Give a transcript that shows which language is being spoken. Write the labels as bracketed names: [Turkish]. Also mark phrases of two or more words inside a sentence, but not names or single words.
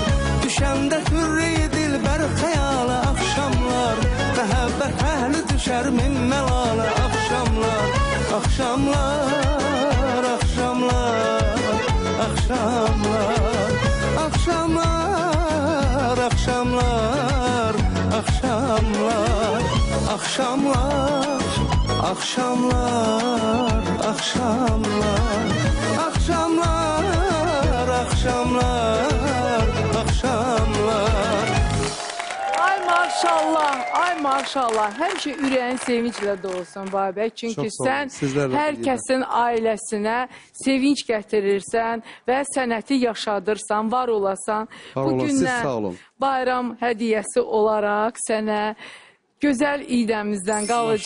[Azerbaijani] Düşəndə türrü dilbər xəyala axşamlar, məhəbbət əhli düşər min məlala axşamlar. Axşamlar, axşamlar, axşamlar, axşamlar, axşamlar, axşamlar, axşamlar. [Turkish] Akşamlar, akşamlar, akşamlar, akşamlar, akşamlar. [Azerbaijani] Ay maşallah, ay maşallah. Həmişə ürəyin sevinclə dolsun Babək. Çünki Çox sağ olun. sən Sizlər də hər bilirəm. kəsin ailəsinə sevinç gətirirsən və sənəti yaşadırsan, var olasan. Var Bu olun, siz gündən sağ olun. bayram hədiyyəsi olaraq sənə gözəl idəmizdən, qalıcı